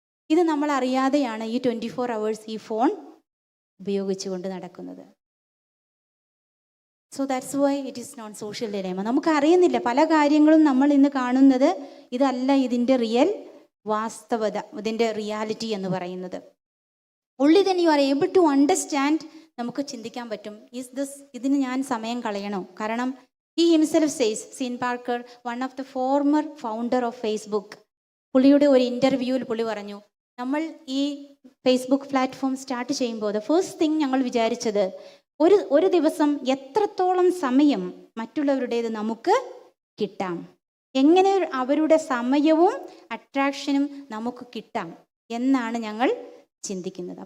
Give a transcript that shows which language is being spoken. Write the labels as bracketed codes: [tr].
[ml] ഇത് നമ്മൾ അറിയാതെയാണ് ഈ 24 hours ഈ ഫോൺ ഉപയോഗിച്ചുകൊണ്ട് നടക്കുന്നത്. [en] So that's why it is non social dilemma. [ml] നമുക്കറിയുന്നില്ല പല കാര്യങ്ങളും നമ്മൾ ഇന്ന് കാണുന്നത് ഇതല്ല ഇതിൻ്റെ റിയൽ വാസ്തവത, ഇതിൻ്റെ റിയാലിറ്റി എന്ന് പറയുന്നത്. [en] only then you are able to understand. [ml] നമുക്ക് ചിന്തിക്കാൻ പറ്റും, ഇതിന് ഞാൻ സമയം കളയണോ? കാരണം [en] he himself says, [ml] scene Parker, [en] one of the former founder of Facebook, [ml] പുള്ളിയുടെ ഒരു ഇൻ്റർവ്യൂവിൽ പുള്ളി പറഞ്ഞു, നമ്മൾ ഈ ഫേസ്ബുക്ക് പ്ലാറ്റ്ഫോം സ്റ്റാർട്ട് ചെയ്യുമ്പോൾ [en] the first thing [ml] ഞങ്ങൾ വിചാരിച്ചത് ഒരു ദിവസം എത്രത്തോളം സമയം മറ്റുള്ളവരുടേത് നമുക്ക് കിട്ടാം, എങ്ങനെ അവരുടെ സമയവും അട്രാക്ഷനും നമുക്ക് കിട്ടാം എന്നാണ് ഞങ്ങൾ ചിന്തിക്കുന്നത്.